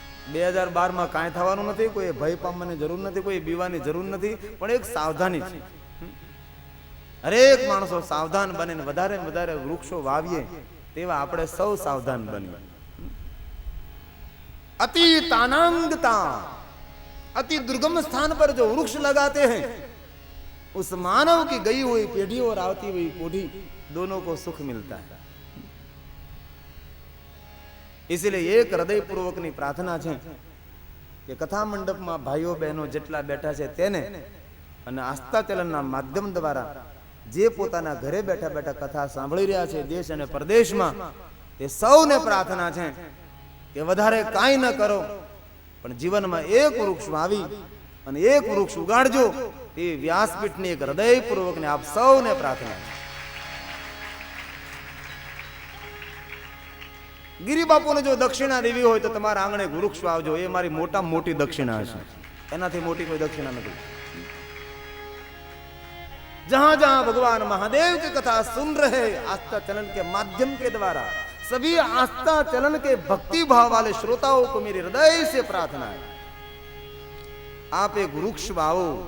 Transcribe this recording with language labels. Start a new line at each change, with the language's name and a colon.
Gujarati: 2012 માં કાંઈ થવાનું નથી, કોઈ ભય પામવાની જરૂર નથી, કોઈ બીવાની જરૂર નથી, પણ એક સાવધાની છે. હરેક માણસો સાવધાન બને ને વધારે વધારે વૃક્ષો વાવીએ તેવા આપણે સૌ સાવધાન બનીએ.
Hindi: अति तानांगता, अति दुर्गम स्थान पर जो वृक्ष लगाते हैं उस मानव की गई हुई पीढ़ी और आती हुई पीढ़ी दोनों को सुख मिलता है. इसलिए एक हृदय पूर्वक
Gujarati: ની પ્રાર્થના છે કે કથા મંડપમાં ભાઈઓ બહેનો જેટલા બેઠા છે તેને અને આસ્થા ચલનના માધ્યમ દ્વારા જે પોતાના ઘરે બેઠા બેઠા કથા સાંભળી રહ્યા છે દેશ અને પરદેશમાં, તે સૌને પ્રાર્થના છે કે વધારે કાંઈ ન કરો પણ જીવનમાં એક વૃક્ષ વાવી અને એક વૃક્ષ ઉગાડજો. તે વ્યાસપીઠની એક હૃદયપૂર્વકને આપ સૌને પ્રાર્થના. ગિરી બાપુને જો દક્ષિણા દેવી હોય તો તમારા આંગણે વૃક્ષ વાવજો. એ મારી મોટા મોટી દક્ષિણા છે, એનાથી મોટી કોઈ દક્ષિણા નથી.
Hindi: जहां जहां भगवान महादेव की कथा सुन रहे आस्था चलन के माध्यम के द्वारा सभी आस्था चलन के भक्ति भाव वाले श्रोताओं को मेरी हृदय से प्रार्थना है, आप एक वृक्ष वाओ.